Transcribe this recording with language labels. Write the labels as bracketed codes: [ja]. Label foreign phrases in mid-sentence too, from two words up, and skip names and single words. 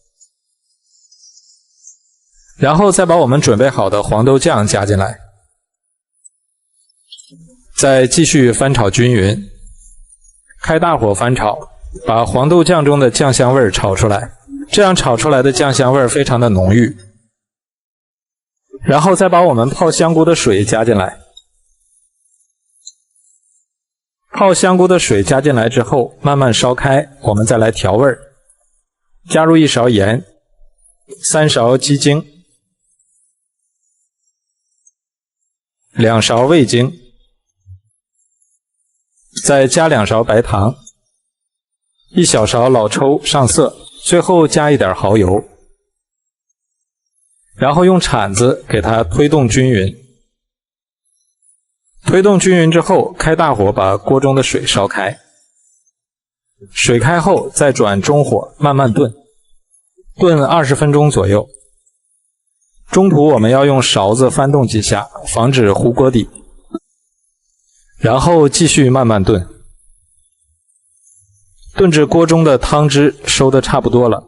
[zh] 然後再把我們準備好的黃豆醬加進來，再繼續翻炒均勻，開大火翻炒，把黃豆醬中的醬香味炒出來，這樣炒出來的醬香味非常的濃郁。然後再把我們泡香菇的水加進來，泡香菇的水加進來之後慢慢燒開，我們再來調味，加入一勺鹽，3勺雞精，2勺味精，再加2勺白糖，1小勺老抽上色，最後加一點蚝油，然後用铲子給它推動均勻。推動均勻之後，開大火把鍋中的水燒開，水開後再轉中火慢慢燉，燉20分鐘左右。中途我們要用勺子翻動幾下，防止糊鍋底，然後繼續慢慢燉，燉至鍋中的湯汁收得差不多了。